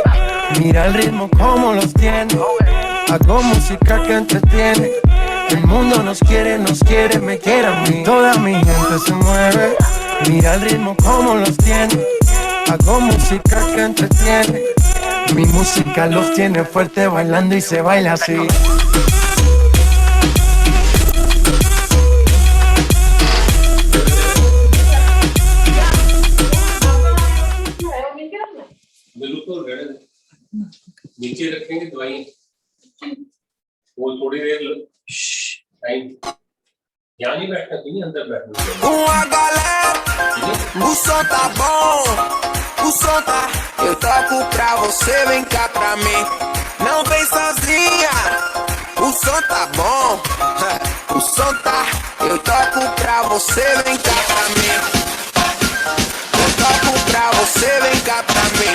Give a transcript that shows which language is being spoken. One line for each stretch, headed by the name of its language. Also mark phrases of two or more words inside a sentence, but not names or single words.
Spanish: Mira el ritmo como los tiene. Hago música que entretiene. El mundo nos quiere, me quiere a mí. Toda mi gente se mueve. Mira el ritmo como los tiene. Hago música que entretiene. Mi música los tiene fuerte bailando y se baila así.
Hindi: बिल्कुल नीचे रखेंगे दवाई वो थोड़ी देर टाइम यहाँ नहीं बैठना कहीं अंदर बैठना
Portuguese: Uma galera, o som tá bom, o som tá. Eu toco pra você, vem cá pra mim. Não vem sozinha, o som tá bom, o som tá. Eu toco pra você, vem cá pra mim. Eu toco pra você, vem cá pra mim.